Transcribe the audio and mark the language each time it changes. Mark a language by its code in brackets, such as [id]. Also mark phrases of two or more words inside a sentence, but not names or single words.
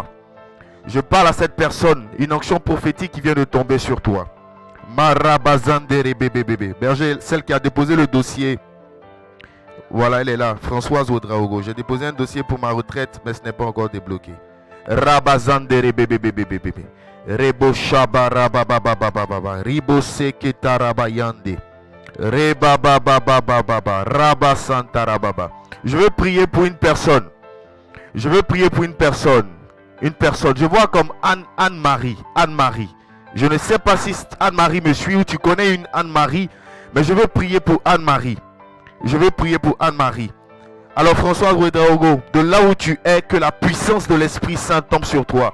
[fr] Je parle à cette personne, une onction prophétique qui vient de tomber sur toi. Marabazandere bébé. Berger, celle qui a déposé le dossier. Voilà, elle est là, Françoise Ouedraogo. J'ai déposé un dossier pour ma retraite, mais ce n'est pas encore débloqué. Rabazandere bébé. Rebo shaba rabababababa. Ribo seketarabayande. Rebabababababa, Rabba Santa Rababa. Je veux prier pour une personne. Je veux prier pour une personne. Une personne. Je vois comme Anne-Marie. Anne-Marie. Je ne sais pas si Anne-Marie me suit ou tu connais une Anne-Marie. Mais je veux prier pour Anne-Marie. Je veux prier pour Anne-Marie. Alors François Ouedraogo, de là où tu es, que la puissance de l'Esprit Saint tombe sur toi.